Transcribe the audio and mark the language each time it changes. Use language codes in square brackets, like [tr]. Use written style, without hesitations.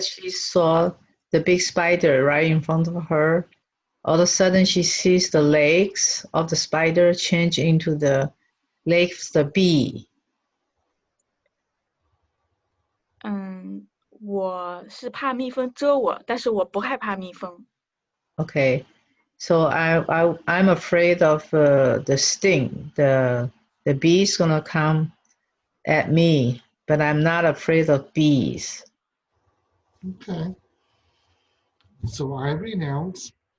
[en] said she saw the big spider right in front of her. All of a sudden, she sees the legs of the spider change into the legs of the bee. [zh] 我是怕蜜蜂蛰我，但是我不害怕蜜蜂。 [en] Okay, so I'm afraid of the sting. The bee's gonna come at me, but I'm not afraid of bees. Okay. So I renounce.